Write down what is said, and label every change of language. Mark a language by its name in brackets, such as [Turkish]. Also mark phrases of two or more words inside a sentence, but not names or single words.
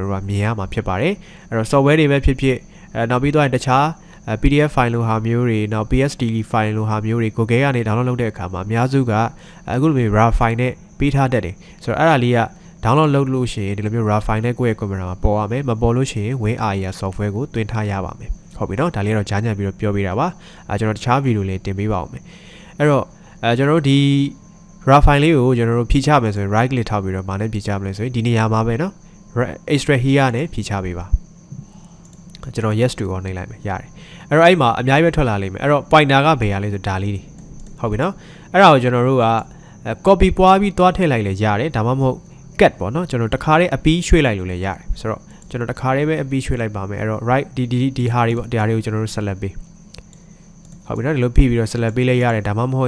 [Burmese] တော်တို့ကမြင်ရမှာဖြစ်ပါတယ်အဲ့တော့ software တွေပဲဖြစ်နောက်ပြီးတော့တခြား [English] PDF file [Burmese] လိုဟာမျိုးတွေနောက် [English] PSD file [Burmese] လိုဟာမျိုးတွေ Google ကနေ download လုပ်တဲ့အခါမှာအများစုကအခုလိုမျိုး [English] raw file [Burmese] နဲ့ပေးထားတတ်တယ်ဆိုတော့အဲ့ဒါလေးက download လုပ်လို့ရှိရင်ဒီလိုမျိုး [English] raw file [Burmese] နဲ့ကိုယ့်ရဲ့ computer မှာပေါ်ရမယ်မပေါ်လို့ရှိရင် WinRAR software ကိုသွင်းထားရပါမယ်ဟုတ်ပြီနော်ဒါလေးတော့ကြားညံ့ပြီးတော့ပြောပေးတာပါကျွန်တော်တခြားဗီဒီယိုလေးတင်ပေးပါဦးမယ်အဲ့တော့ကျွန်တော်တို့ဒီ [English] raw file [Burmese] လေးကိုကျွန်တော်တို့ဖြည့်ချမယ်ဆိုရင် [English] right click [Burmese] ထောက်ပြီးတော့ဗာနဲ့ဖြည့်ချမလဲဆိုရင်ဒီနေရာမှာပဲနော် [English] extract here [Burmese] နဲ့ဖြည့်ချပေးပါကျွန်တော် [English] yes to [Burmese] ကိုနှိပ်လိုက်မယ်ရတယ်အဲ့တော့အဲ့မှာအများကြီးပဲထွက်လာလိမ့်မယ်အဲ့တော့ pointer ကဘ ယ်ရလဲဆိုဒါလေးတွေဟုတ်ပြီနော်အဲ့ဒါကိုကျွန်တော်တို့က copy ပွားပြီးတွားထည့်လိုက်လဲရတယ်ဒါမှမဟုတ် cut ပေါ့နော်ကျွန်တော်တခါတည်းအပီးရွှေ့လိုက်လို့လည်းရတယ်ဆိုတော့ကျွန်တော်တခါတည်းပဲအ ပီးရွှေ့လိုက်ပါမယ်အဲ့တော့ right ဒီဟာတွေပေါ့ဒီဟာတွေကိုကျွန်တော်တို့ select ပေးဟုတ်ပြီနော်ဒီလိုဖိပြီးတော့ select ပေးလိုက်ရတယ်ဒါမှမဟုတ်